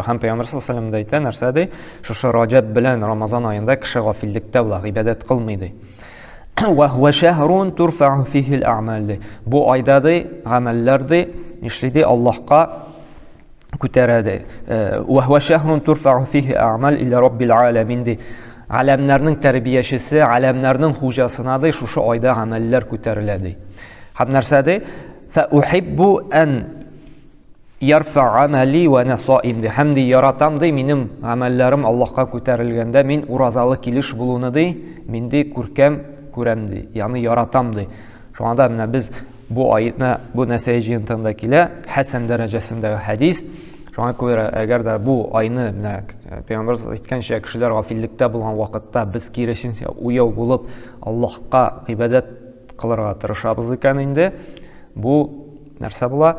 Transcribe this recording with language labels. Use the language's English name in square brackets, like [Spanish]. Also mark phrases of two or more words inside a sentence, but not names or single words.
[Tatar] Һәм Пәйгамбер [Arabic] صلى الله عليه وسلم [Tatar] әйтә, нәрсә ди? Шушы Раҗаб белән Рамазан аенда кеше гафиллектә була, гыйбадәт кылмый ди. [Arabic] وهو شهر ترفع فيه الأعمال ди. [Tatar] Бу айда ди гамәлләр ди, нишли ди Аллаһка күтәрә ди. [Arabic] وهو شهر ترفع فيه الأعمال إلى رب العالمين ди. [Tatar] Аләмнәрнең тәрбиячесе, аләмнәрнең хуҗасына ди шушы айда гамәлләр күтәрелә ди. Һәм нәрсә ди? [Arabic] فأحب أن يرفع عملي وأنا صائم دي. [Tatar] Һәм ди яратам ди минем гамәлләрем Аллаһка күтәрелгәндә мин уразалы килеш булуны ди, мин ди күркәм күрәм ди. Ягъни яратам ди. Шуңа да менә без бу аятны бу Нәсәи җыентында килә, хәсән дәрәҗәсендәге хәдис. Шуңа күрә әгәр дә бу айны менә Пәйгамбер әйткәнчә кешеләр гафиллектә булган вакытта без кирешенчә уяу булып Аллаһка гыйбадәт кылырга тырышабыз икән инде, бу нәрсә була?